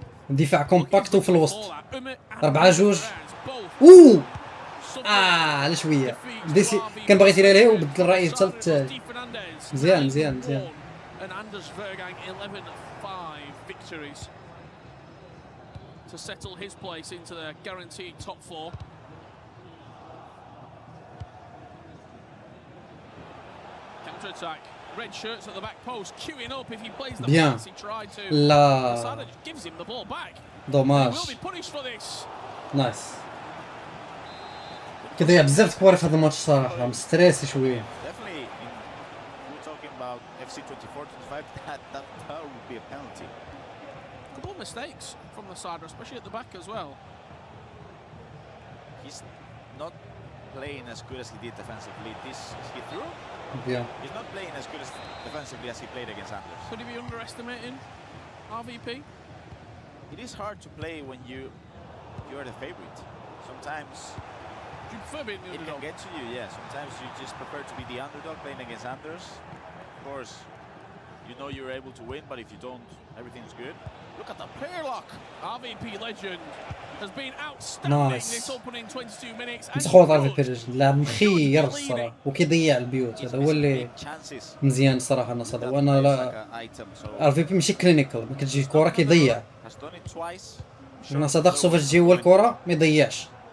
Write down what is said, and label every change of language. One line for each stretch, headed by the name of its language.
Arabic: دفاع كومباكت وفي الوسط 4-2. اوه على شويه ديسي كان باغي يدير عليه وبدل الراي حتى للثاني. مزيان مزيان مزيان.
English: And Anders Vergang 11-5 victories to settle his place into the guaranteed top 4. Counter attack. Red shirts at the back post, queuing up if he plays the pass he tried to. Masada just gives him the ball back.
Arabic: دوماج.
English: He will be punished for this.
Arabic: نايس. كيضيع بزاف كواري في هذا الماتش صراحه مستريسي شويه.
English: Definitely, we're talking about FC 24-25. That would be a penalty. Couple of mistakes from the side, especially at the back as well. He's not playing as good as he did defensively. This is he through? Yeah. He's not playing as good as defensively as he played against Anders. Could he be underestimating RVP? It is hard to play when you're the favorite. Sometimes do you prefer being the underdog? It can get to you, yeah. Sometimes you just prefer to be the underdog playing against Anders. Of course, you know you're able to win, but if you don't, everything's good. Look at the player lock. RVP legend has been outstanding this opening 22 minutes.
Arabic: مسخوط RVP legend لاعب مخير الصراحه وكيضيع البيوت. هذا هو اللي مزيان الصراحه الناس هذا. وانا لا RVP ماشي كلينيكال، ما كتجي الكره كيضيع. الناس هذا خصو فاش تجي هو الكره ما يضيعش.